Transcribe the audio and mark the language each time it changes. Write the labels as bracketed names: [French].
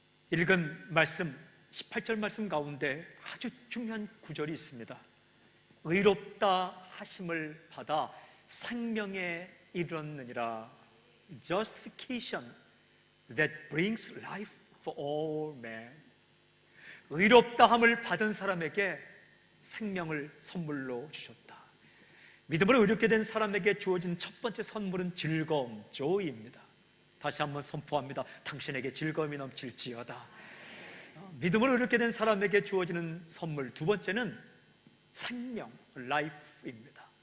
[Korean] 읽은 말씀 18절 말씀 가운데 아주 중요한 구절이 있습니다. 의롭다 하심을 받아 생명에 이르렀느니라. [English] Justification that brings life for all men. [Korean] 의롭다함을 받은 사람에게 생명을 선물로 주셨다. 믿음으로 의롭게 된 사람에게 주어진 첫 번째 선물은 즐거움, joy입니다. 다시 한번 선포합니다. 당신에게 즐거움이 넘칠지어다. 믿음으로 의롭게 된 사람에게 주어지는 선물 두 번째는 생명, life입니다.